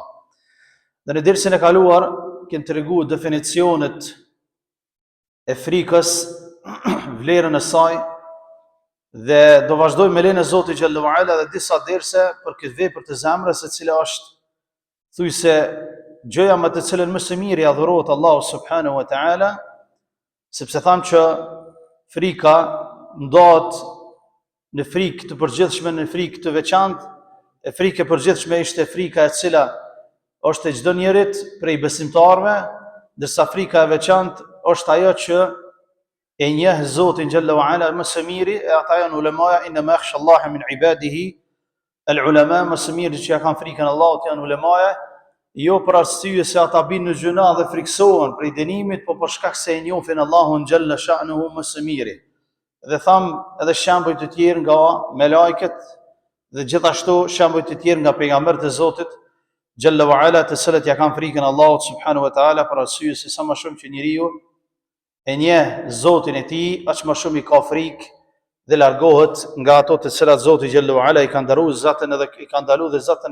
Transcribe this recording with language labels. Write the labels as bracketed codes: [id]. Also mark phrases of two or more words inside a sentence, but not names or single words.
[sq] Dhe në dersin e kaluar kemi treguar definicionet e frikës, vlerën e saj, dhe do vazhdojmë me lejen e Zotit [ar] جل وعلا [sq] dhe disa derse për këtë vepër të zemrës, e cila është thujse gjëja me të cilën më së miri adhurohet Allahu [ar] سبحانه وتعالى, [sq] sepse thamë që frika ndohet në frikë të përgjithshme, në frikë të veçantë. E frikë e përgjithshme ishte frika e cila është e çdo njerit prej besimtarëve, ndërsa frika e veçantë është ajo që e njeh Zotin [ar] جل وعلا [sq] më së miri, e ata janë ulemaja, [ar] إنما يخشى الله من عباده العلماء, [sq] më së miri që ja kanë frikën Allahut janë ulemaja, jo për arsye se ata binë në gjuna dhe friksohen prej dënimit, po për shkak se e njohin Allahun [ar] جل شأنه [sq] më së miri. Dhe tham edhe shembuj të tjerë nga me lajket dhe gjithashtu shembuj të tjerë nga pejgamberët e Zotit [ar] جل وعلا, [sq] të cilët ja kanë frikën Allahut [ar] سبحانه وتعالى, [sq] për arsye se sa më shumë që njeriu e njeh Zotin e tij, aq më shumë i ka frikë dhe largohet nga ato të cilat Zoti [ar] جل وعلا [sq] i ka ndaluar zatën edhe i ka ndaluar dhe zatën.